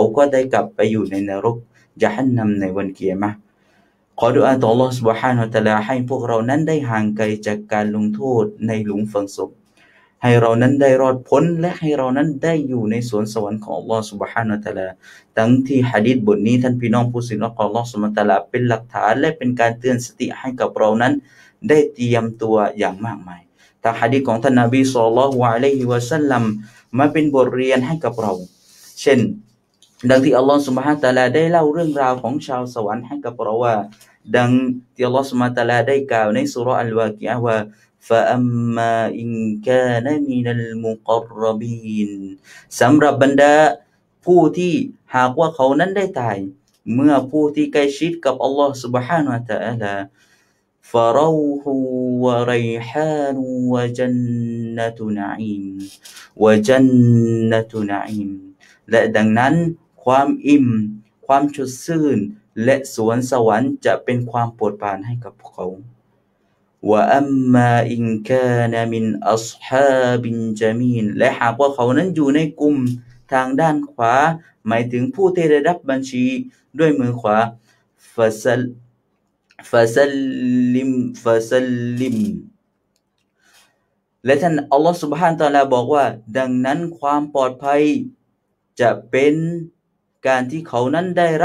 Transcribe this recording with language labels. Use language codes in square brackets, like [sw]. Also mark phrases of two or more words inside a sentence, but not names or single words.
[th] ก็ได้กลับไปอยู่ในนรกญะฮันนัมในวันกิยามะห์ขอดุอาต่ออัลลอฮฺซุบฮานะฮูวะตะอาลาให้พวกเรานั้นได้ห่างไกลจากการลงโทษในหลุมฝังศพให้เรานั้นได้รอดพ้นและให้เรานั้นได้อยู่ในสวนสวรรค์ของอัลลอฮฺซุบฮานะฮูวะตะอาลาทั้งที่หะดีษบทนี้ท่านพี่น้องผู้ศิลป์ของอัลลอฮฺซุบฮานะฮูวะตะอาลาเป็นหลักฐานและเป็นการเตือนสติให้กับเรานั้นได้เตรียมตัวอย่างมากมาย ทางหะดีษของท่านนบีศ็อลลัลลอฮุอะลัยฮิวะซัลลัมมาเป็นบทเรียนให้กับเราเช่น ดังที่อัลลอฮฺซุบฮานะฮูวะตะอาลาได้เล่าเรื่องราวของชาวสวรรค์ให้กับเราว่าดังที่อัลลอฮฺซุบฮานะฮูวะตะอาลาได้กล่าวในซูเราะห์อัลวากิอะฮ์ว่า [ar] فأما إن كان من المقربين [th] สำหรับบรรดาผู้ที่หากว่าเขานั้นได้ตายเมื่อผู้ที่ใกล้ชิดกับอัลลอฮฺ سبحانه และ تعالى [ar] فروح وريحان وجنة نعيم وجنة نعيم [th] และดังนั้นความอิ่มความสดชื่นและสวนสวรรค์จะเป็นความโปรดปรานให้กับพวกเขา [ar] وأما إن كان من أصحاب اليمين [th] และหากว่าเขานั้นอยู่ในกลุ่มทางด้านขวาหมายถึงผู้ที่ได้รับบัญชีด้วยมือขวาفسلم และท่านอัลลอฮฺ سبحانه และ تعالى บอกว่าดังนั้นความปลอดภัยจะเป็นการที่เขานั้นได้รับ